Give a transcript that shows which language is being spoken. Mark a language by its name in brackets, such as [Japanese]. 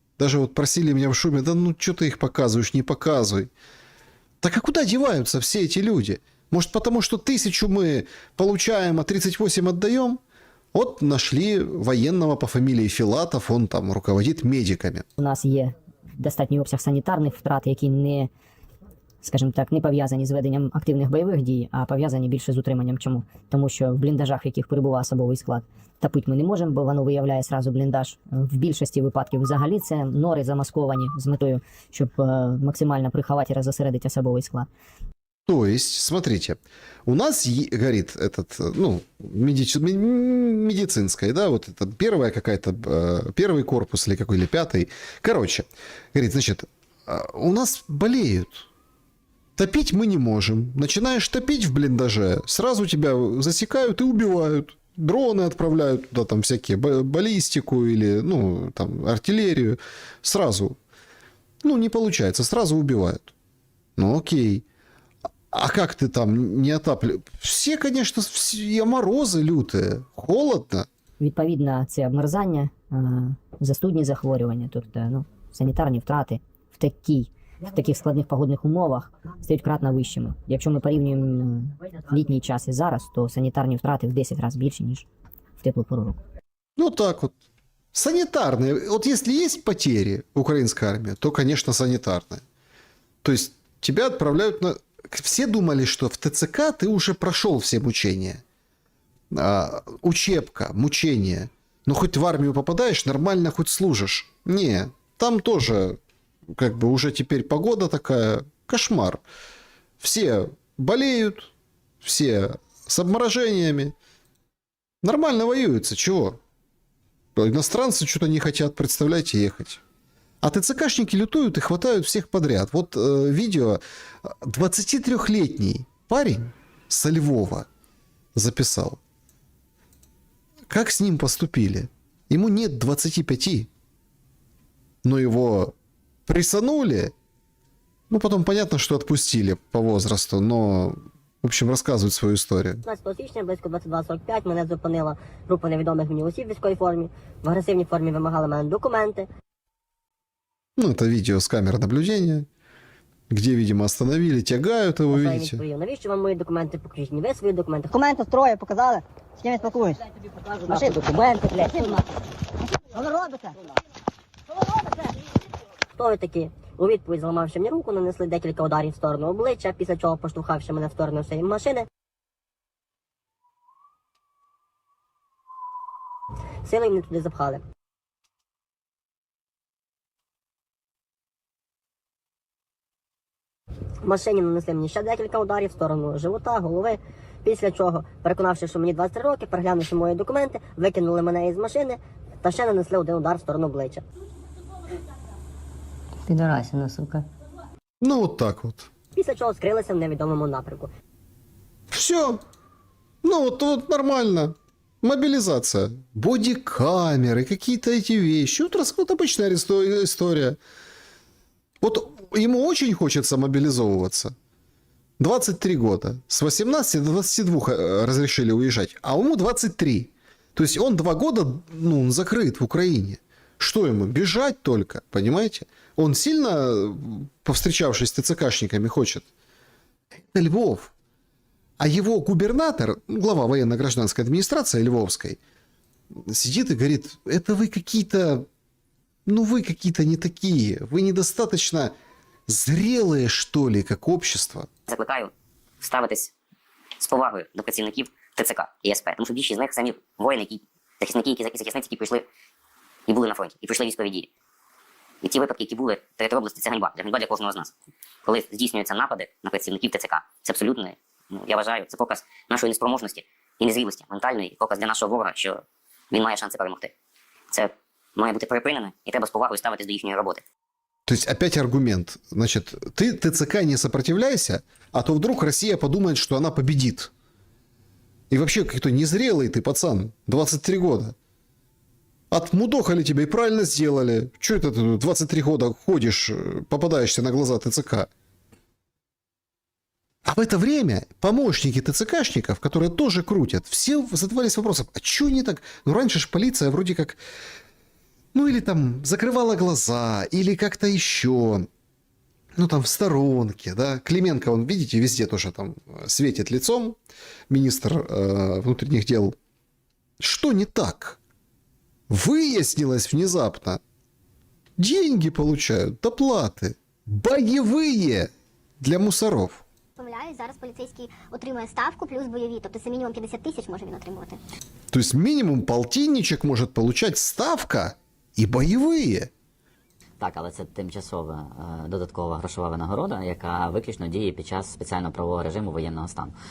[Russian] Даже вот просили меня в шуме, да ну, что ты их показываешь, не показывай. Так а куда деваются все эти люди? Может, потому что 1000 мы получаем, а 38 отдаем? Вот нашли военного по фамилии Филатов, он там руководит медиками. [Ukrainian] У нас є достатній обсяг санітарних втрат, які не, скажімо так, не пов'язані з веденням активних бойових дій, а пов'язані більше з утриманням. Чому? Тому що в бліндажах, в яких перебуває особовий склад, топити ми не можемо, бо воно виявляє сразу бліндаж. В більшості випадків взагалі це нори замасковані з метою, щоб максимально приховати і розосередити особовий склад. [Russian] То есть, смотрите, у нас горит этот, ну, медицинская, да, вот это первая какая-то, первый корпус или какой, или пятый. Короче, говорит, значит, у нас болеют. Топить мы не можем. Начинаешь топить в блиндаже, сразу тебя засекают и убивают. Дроны отправляют туда, там, всякие, баллистику или, ну, там, артиллерию. Сразу. Ну, не получается, сразу убивают. Ну, окей. А как ты там не отапливаешь? Все, конечно, все морозы лютые, холодно. [Ukrainian] Відповідно, це обмерзання, застудні захворювання, тобто ну, санітарні втрати в таких складних погодних умовах стають кратно вищими. Якщо ми порівнюємо літній час і зараз, то санітарні втрати в 10 разів більше, ніж в теплу пору року. [Russian] Ну так вот. Санитарные. Вот если есть потери в украинской армии, то, конечно, санитарные. То есть тебя отправляют на... Все думали, что в ТЦК ты уже прошел все мучения. Учебка, мучения. Ну, хоть в армию попадаешь, нормально хоть служишь. Не, там тоже, как бы, уже теперь погода такая, кошмар. Все болеют, все с обморожениями. Нормально воюются, чего? Иностранцы что-то не хотят, представляете, ехать. А ТЦКшники лютуют и хватают всех подряд. Вот видео 23-летний парень со Львова записал. Как с ним поступили? Ему нет 25, но его прессанули. Ну, потом понятно, что отпустили по возрасту, но, в общем, рассказывают свою историю. [Ukrainian] 15 січня, близько 22:45, мене зупинила група невідомих мені осіб в військовій формі. В агресивній формі вимагали мене документи. [Russian] Ну, это видео с камер наблюдения, где, видимо, остановили, тягают его, видите. [Ukrainian] Навіщо вам мої документи? Покажіть мені ви свої документи. Документи строю показали. З ким я спілкуюсь? Наші документи, блядь. Що ви робите? Хто ви такі? У відповідь, зламавши мені руку, нанесли декілька ударів в сторону обличчя, після чого поштовхавши мене в сторону своєї машини. Силою мене туди запхали. В машині нанесли мені ще декілька ударів в сторону живота, голови. Після чого, переконавши, що мені 23 роки, переглянувши мої документи, викинули мене із машини та ще нанесли один удар в сторону обличчя. Підарасина, сука. [Russian] Ну, вот так вот. [Ukrainian] Після чого скрилися в невідомому напрямку. [Russian] Все. Ну, вот нормально. Мобилизация. Бодикамеры, какие-то эти вещи. Вот обычная история. Вот ему очень хочется мобилизовываться. 23 года. С 18 до 22 разрешили уезжать. А ему 23. То есть он 2 года закрыт в Украине. Что ему? Бежать только, понимаете? Он сильно, повстречавшись с ТЦКшниками, хочет. Это Львов. А его губернатор, глава военно-гражданской администрации Львовской, сидит и говорит, это вы какие-то, вы какие-то не такие. Вы недостаточно зрелые, что ли, как общество. [Ukrainian] Закликаю ставитись з повагою до працівників ТЦК і СП, тому що більшість з них самі воїни, захисниці, які прийшли і були на фронті, і пройшли військові дії. І ті випадки, які були в території області, це ганьба для кожного з нас. Коли здійснюються напади на працівників ТЦК, це абсолютно, я вважаю, це показ нашої неспроможності і незрілості ментальної, і показ для нашого ворога, що він має шанси перемогти. Це має бути припинено, і треба з повагою ставитись до їхньої роботи. [Russian] То есть опять аргумент. Значит, ты ТЦК не сопротивляйся, а то вдруг Россия подумает, что она победит. И вообще какой-то незрелый ты пацан, 23 года. Отмудохали тебя и правильно сделали. Чего это ты 23 года ходишь, попадаешься на глаза ТЦК? А в это время помощники ТЦКшников, которые тоже крутят, все задавались вопросом, а что не так? Ну раньше же полиция вроде как... Ну, или там закрывала глаза, или как-то еще, ну, там в сторонке, да. Клименко, он, видите, везде тоже там светит лицом, министр внутренних дел. Что не так? Выяснилось внезапно. Деньги получают, доплаты, боевые для мусоров. [Ukrainian] Помиляюсь, зараз поліцейський отримує ставку плюс бойові, тобто це мінімум 50 тисяч може він отримувати. [Russian] То есть минимум полтинничек может получать ставка [Ukrainian] і бойові. Так, але це тимчасова додаткова грошова винагорода, яка виключно діє під час спеціального правового режиму воєнного стану.